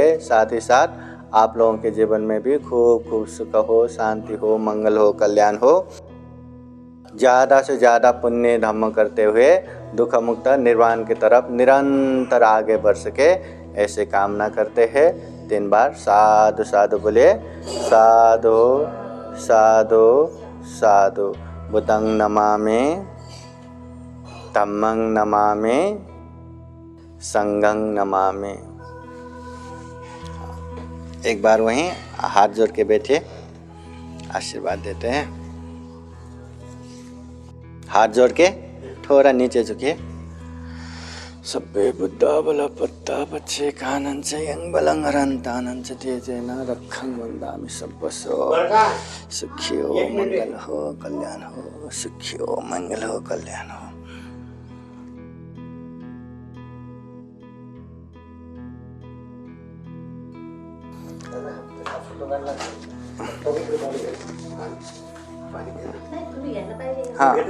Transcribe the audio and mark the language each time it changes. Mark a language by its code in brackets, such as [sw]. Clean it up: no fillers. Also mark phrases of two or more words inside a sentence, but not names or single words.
[hi] साथ ही साथ आप लोगों के जीवन में भी खूब खूब सुख हो, शांति हो, मंगल हो, कल्याण हो। ज़्यादा से ज़्यादा पुण्य धम्म करते हुए दुख मुक्त निर्वाण की तरफ निरंतर आगे बढ़ सके, ऐसे कामना करते हैं। 3 बार साधु साधु बोलिए। साधु साधु साधु। [pi] बुद्धं नमामि, धम्मं नमामि, संघं नमामि। [hi] एक बार वहीं हाथ जोड़ के बैठे, आशीर्वाद देते हैं। हाथ जोड़ के थोड़ा नीचे झुकिए। [pi] सब्बे बुद्धा बल पत्ता बच्चे कानन से यंग बलंग हरंतानन से तेजेन रखं वंदामि सब्बसो। [hi] सुखी हो, मंगल हो, कल्याण हो। सुखी हो, मंगल हो, कल्याण हो। हाँ